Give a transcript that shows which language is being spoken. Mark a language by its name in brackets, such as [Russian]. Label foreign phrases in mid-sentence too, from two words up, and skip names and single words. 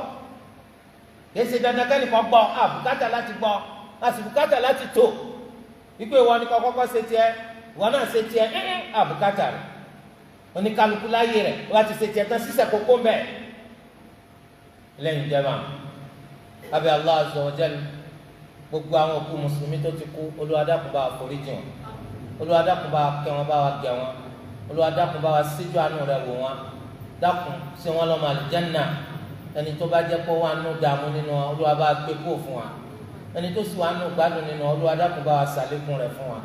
[Yoruba] kèsì dandan kẹ́ni kan gbọ́ àbùkátà láti gbọ́ àti bùkátà láti tó. wípé ìwọ ni kọ́ kọ́kọ́ ṣe tiẹ̀ ìwọ náà ṣe tiẹ̀ àbùkátà rẹ̀. oníkálukú láyé rẹ̀ wọ́n ti ṣe tiẹ̀ tán sísẹ̀ kókó ń bẹ̀. lẹ́yìn ìjẹba abẹ́ Allah [Arabic] عز وجل [Yoruba] gbogbo àwọn òkú mùsùlùmí tó ti kú Olúwa dákun bá àforíjì wọn Olúwa dákun bá wa kẹ́ wọn, bá wa gẹ̀ wọn. Olúwa dákun bá wa síjú àánú rẹ̀ wò wọn. Dákun ṣe wọn lọ́mọ àlùjánnà. Ẹni tó bá jẹ́ pé wà nù dààmú nínú wọn, Olúwa bá gbé kó fún wa. Ẹni tó sì wà nù gbádùn nínú wọn, Olúwa dákun bá wa ṣàlékún rẹ̀ fún wa.